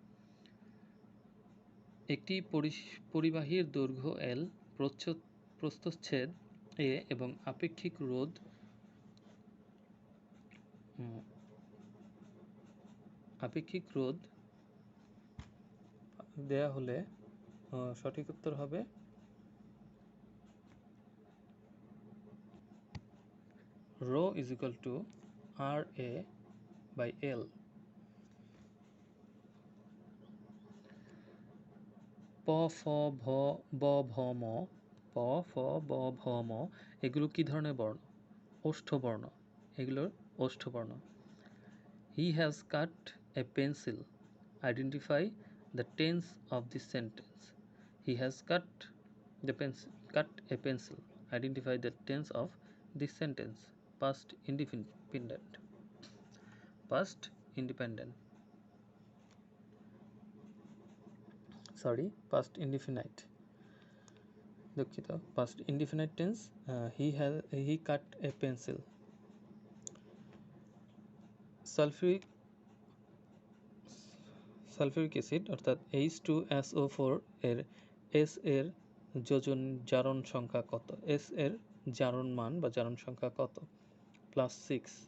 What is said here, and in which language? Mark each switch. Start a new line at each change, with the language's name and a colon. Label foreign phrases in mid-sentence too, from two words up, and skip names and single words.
Bangla: একটি পরিবাহীর দৈর্ঘ্য L, প্রস্থচ্ছেদ A এবং আপেক্ষিক রোধ দেয়া হলে সঠিক উত্তর হবে rho = RA/L। প, ফ, ভ, ব, ভ, ম, প, ফ, ব, ভ, ম এগুলো কি ধরনের বর্ণ? ওষ্ঠবর্ণ। এগুলোর ওষ্ঠবর্ণ।
English: He has cut a pencil. Identify the tense of this sentence. He has cut a pencil. Identify the tense of this sentence. Past independent. Past indefinite. দুঃখিত, past indefinite tense. He cut a pencil.
Bangla: সালফিউরিক অ্যাসিড অর্থাৎ H2SO4 এর S এর জারণ সংখ্যা কত? S এর জারণ মান বা জারণ সংখ্যা কত? +6।